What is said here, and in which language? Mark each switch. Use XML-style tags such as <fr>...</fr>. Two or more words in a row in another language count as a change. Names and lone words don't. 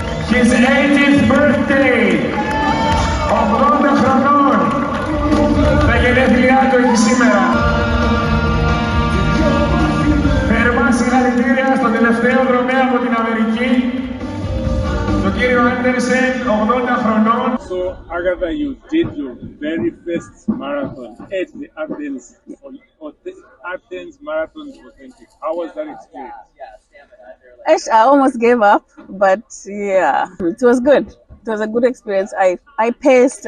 <en>his 80th birthday. 80 χρονών.</en> <el>Τα γενέθλιά του έχει σήμερα. Θερμά συγχαρητήρια στον τελευταίο δρομέα από την Αμερική, τον κύριο Άντερσεν, 80 χρονών.</el> <en>So, Agatha, you did your very first marathon at the Athens Marathon Authentic. How was that experience? I almost gave up, but yeah, it was good. It was a good experience. I paced.</en>